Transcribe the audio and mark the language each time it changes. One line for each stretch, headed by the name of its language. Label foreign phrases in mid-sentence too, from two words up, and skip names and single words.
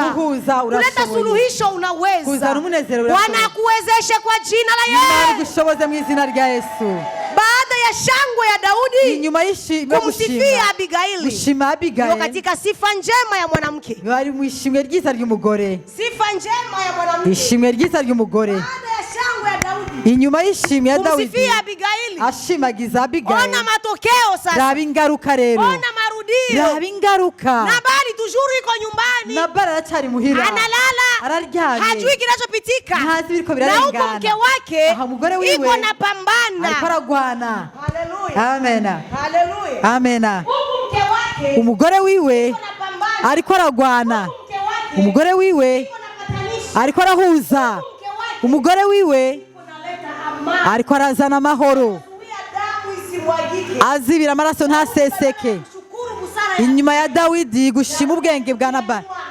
Swahili: Kuleta suluhisho unaweza. Bwana akuwezeshe kwa jina la Yesu. Baada ya shangwe ya Daudi kumsifia Abigaili, katika sifa njema ya mwanamke. Sifa njema ya mwanamke.
Rundi: Ishimwe ryiza ry'umugore.
Swahili: Baada ya shangwe ya Daudi,
Rundi: inyuma y'ishimwe ya Daudi,
Swahili: kumsifia Abigaili,
Rundi: ashimagiza Abigaili.
Swahili: Ona matokeo sasa.
Rundi: Raba ingaruka rero.
Swahili: Ona marudio.
Rundi: Raba ingaruka.
Swahili: Nabali tujuru iko nyumbani.
Rundi: Nabali aracyari muhira.
Swahili: Analala.
Rundi: Araryamye.
Swahili: Hajui kinachopitika.
Rundi: Ntazi biriko birarengana.
Swahili: Na huko mke wake iko napambana.
Rundi: Ariko aragwana.
Swahili: Haleluya.
Rundi: Amena.
Swahili: Haleluya.
Rundi: Amena.
Swahili: Huko mke wake,
Rundi: umugore wiwe ariko aragwana. Umugore wiwe ariko arahuza. Umugore wiwe ariko arazana amahoro. Azibira amaraso ntaseseke. Inyuma ya Dawidi gushima ubwenge bwa Nabali.